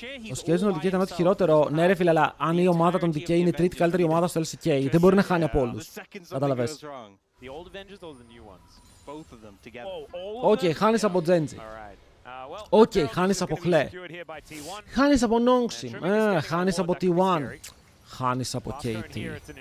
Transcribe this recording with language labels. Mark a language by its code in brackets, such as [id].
[el] Ο Σκέζον ότι ήταν ό,τι χειρότερο. Ναι ρε φίλε, αλλά αν η ομάδα των DK είναι η τρίτη καλύτερη ομάδα στο LCK, δεν μπορεί να χάνει από όλους. Κατάλαβες. [en] The old Avengers or the new ones? Both of them together. [el] Οκ, χάνεις από Genji. Οκ, χάνεις από χλέ. Χάνεις από Nongsim. Χάνεις από T1. Χάνεις από KT.